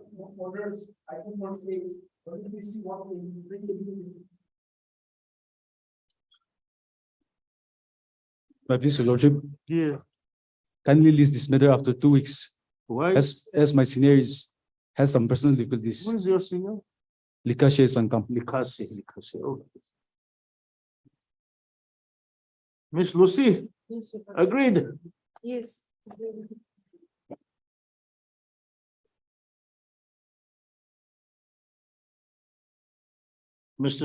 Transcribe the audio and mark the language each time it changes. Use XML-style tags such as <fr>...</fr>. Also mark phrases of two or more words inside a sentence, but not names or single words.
<en>But please, Your Lordship, Yeah. kindly list this matter after 2 weeks. Why? As my senior has some personal difficulties. Who is your senior? Likashe Sankam. Likase. Okay. Miss Lucy, Yes, Your Lordship. agreed. Yes. Mr.</en>